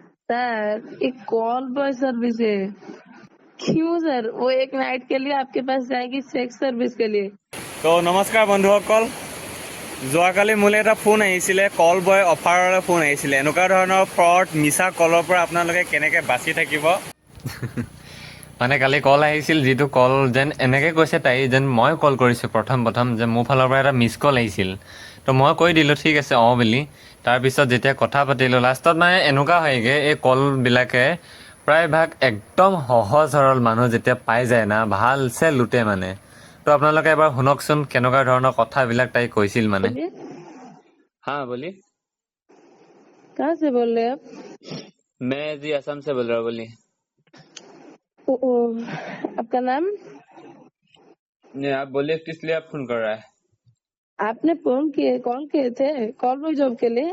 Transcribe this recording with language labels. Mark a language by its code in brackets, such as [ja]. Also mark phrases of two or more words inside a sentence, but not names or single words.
[hi] सर एक [en] call boy service [hi] है। क्यों सर? वो एक नाइट के लिए आपके पास जाएगी [en] sex service [hi] के लिए। [as] তো নমস্কাৰ বন্ধুসকল, যোৱাকালি মোলৈ এটা ফোন আহিছিলে, [en] call boy [as] অফাৰৰে ফোন আহিছিলে। এনেকুৱা ধৰণৰ ফ্ৰড মিছা কলৰ পৰা আপোনালোকে কেনেকৈ বাচি থাকিব। মানে কালি কল আহিছিল, যিটো কল যেন এনেকৈ কৈছে তাই যেন মই কল কৰিছোঁ প্ৰথম যে মোৰ ফালৰ পৰা এটা মিছ কল আহিছিল। তো মই কৈ দিলোঁ ঠিক আছে অঁ বুলি। তাৰপিছত যেতিয়া কথা পাতিলোঁ লাষ্টত মানে এনেকুৱা হয়গৈ, এই কলবিলাকে প্ৰায়ভাগ একদম সহজ সৰল মানুহ যেতিয়া পাই যায় না, ভালছে লুটে মানে। তো আপোনালোকে এবাৰ শুনকচোন কেনেকুৱা ধৰণৰ কথাবিলাক তাই কৈছিল মানে। [hi] बोलिए, हाँ बोलिए। कहाँ से बोल रहे हैं आप? मैं जी असम से बोल रहा हूँ, बोलिए। आपका नाम? नहीं आप बोलिए, किस लिए आप फोन कर रहा है। आपने फोन किए, कॉल किए थे [en] call boy job [hi] के लिए?